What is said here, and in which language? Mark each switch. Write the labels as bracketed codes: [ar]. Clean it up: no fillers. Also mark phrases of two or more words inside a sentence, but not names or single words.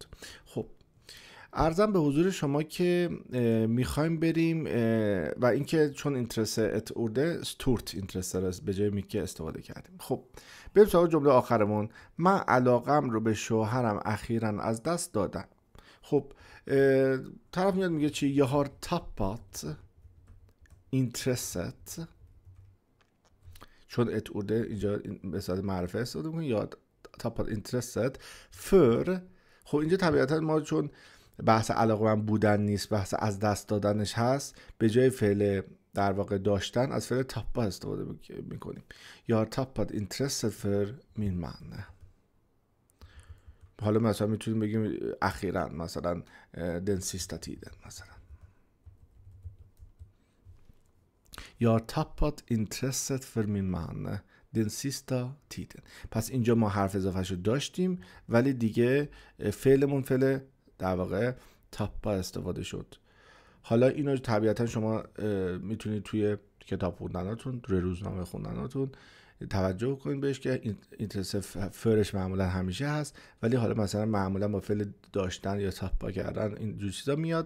[fa] خب عرضم به حضور شما که میخوایم بریم و اینکه چون اینترسه اتورده [sv] stort intresse [fa] به جای میکه استفاده کردیم. خب بریم سراغ جمله آخرمون. من علاقم رو به شوهرم اخیراً از دست دادم. خب طرف میاد میگه چی؟ [sv] jag har tappat intresset. [fa] چون اتورده اینجا به صورت معرفه استفاده میکنیم. [sv] یا tappat intresset för. [fa] خب اینجا طبیعتا ما چون بحث علاقه من بودن نیست، بحث از دست دادنش هست، به جای فعل در واقع داشتن از فعل tappa استفاده میکنیم. [sv] Jag har tappat intresset för min man. [fa] حالا مثلا میتونیم بگیم اخیراً مثلا [sv] den sista tiden [fa] مثلا. [sv] Jag har tappat intresset för min man den sista tiden. [fa] پس اینجا ما حرف اضافه‌شو داشتیم ولی دیگه فعلمون فعل در واقع تاپا استفاده شد. حالا اینو طبیعتا شما میتونید توی کتاب خوندناتون، توی روزنامه خوندناتون توجه کنید بهش که [sv] intresset för [fa] معمولا همیشه هست، ولی حالا مثلا معمولا با فعل داشتن یا تاپا کردن اینجور چیزا میاد.